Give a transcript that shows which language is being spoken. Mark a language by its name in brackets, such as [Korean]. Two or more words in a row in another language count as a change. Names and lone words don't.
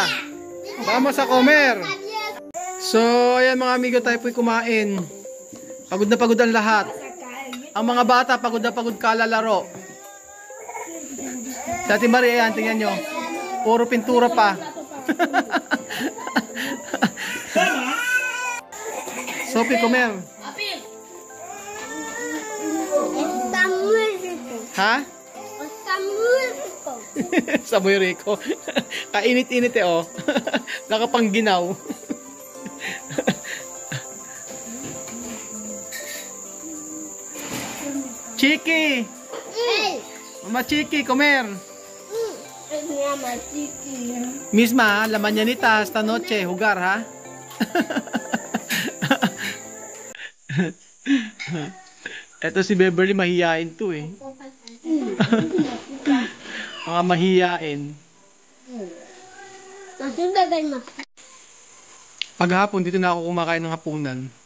[Spanish] Vamos a comer. [Filipino] So, ayan mga amigo, tayo po'y kumain. Pagod na pagod ang lahat. Ang mga bata, pagod na pagod kalalaro. Si Ate Marie, ayan, tingnan nyo. Puro pintura pa. [Spanish] Sophie, comer. Está muy rico. Ha? Está muy rico. Sa muy rico. [Filipino] Kainit-init oh. Nakapangginaw. Chiki! Hey. [Spanish] Mama Chiki, comer. Es mi ama chiqui. Misma, la mañanita esta noche, jugar, ha? [Filipino] Eto si Beverly, mahihain to eh. Mga mahihain. Paghapon, dito na ako kumakain ng hapunan.